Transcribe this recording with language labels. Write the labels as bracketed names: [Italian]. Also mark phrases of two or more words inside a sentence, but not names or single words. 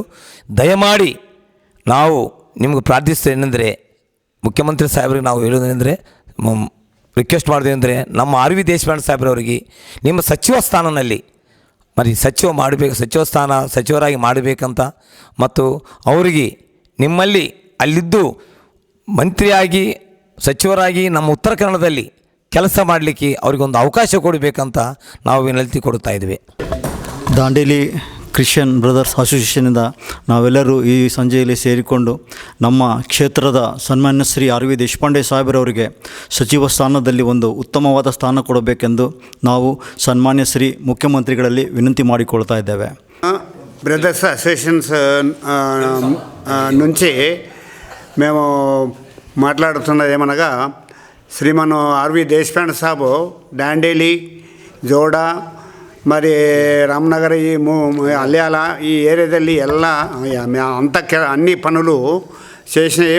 [Kannada] ದಯಮಾಡಿ ನಾವು ನಿಮ್ಗೆ ಪ್ರಾರ್ಥಿಸ್ತೇವೆ ಏನೆಂದರೆ, ಮುಖ್ಯಮಂತ್ರಿ ಸಾಹೇಬ್ರಿಗೆ ನಾವು ಹೇಳೋದೇನೆಂದರೆ, ರಿಕ್ವೆಸ್ಟ್ ಮಾಡೋದೇನೆಂದರೆ, ನಮ್ಮ ಆರ್ ವಿ ದೇಶಪಾಂಡೆ ಸಾಹೇಬ್ರವರಿಗೆ ನಿಮ್ಮ ಸಚಿವ ಸ್ಥಾನದಲ್ಲಿ ಸಚಿವರಾಗಿ ಮಾಡಬೇಕಂತ, ಮತ್ತು ಅವರಿಗೆ ನಿಮ್ಮಲ್ಲಿ ಅಲ್ಲಿದ್ದು ಮಂತ್ರಿಯಾಗಿ, ಸಚಿವರಾಗಿ ನಮ್ಮ ಉತ್ತರ ಕನ್ನಡದಲ್ಲಿ ಕೆಲಸ ಮಾಡಲಿಕ್ಕೆ ಅವರಿಗೊಂದು ಅವಕಾಶ ಕೊಡಬೇಕಂತ ನಾವು ವಿನಂತಿ ಕೊಡ್ತಾ ಇದ್ದೇವೆ. ದಾಂಡೇಲಿ ಕ್ರಿಶ್ಚಿಯನ್ ಬ್ರದರ್ಸ್ ಅಸೋಸಿಯೇಷನಿಂದ ನಾವೆಲ್ಲರೂ ಈ ಸಂಜೆಯಲ್ಲಿ ಸೇರಿಕೊಂಡು ನಮ್ಮ ಕ್ಷೇತ್ರದ ಸನ್ಮಾನ್ಯ ಶ್ರೀ ಆರ್ ವಿ ದೇಶಪಾಂಡೆ ಸಾಹೇಬರವರಿಗೆ ಸಚಿವ ಸ್ಥಾನದಲ್ಲಿ ಒಂದು ಉತ್ತಮವಾದ ಸ್ಥಾನ ಕೊಡಬೇಕೆಂದು ನಾವು ಸನ್ಮಾನ್ಯ ಶ್ರೀ ముఖ్యమంత్రిಗಳಲ್ಲಿ వినంతి ಮಾಡಿಕೊಳ್ತಾ ఇದ್ದೇವೆ. [Telugu] బ్రదర్స్ అసోసియేషన్స్ నుంచి మేము మాట్లాడుతున్నది ఏమనగా, శ్రీమాన్ ఆర్వి దేశపాండే సాబు డాండేలి, జోడా, మరి రామనగర్, ఈ అల్యాల ఈ [Kannada] ಏರಿಯಾದಲ್ಲಿ ಎಲ್ಲ [Telugu] అన్ని పనులు చేసినవి.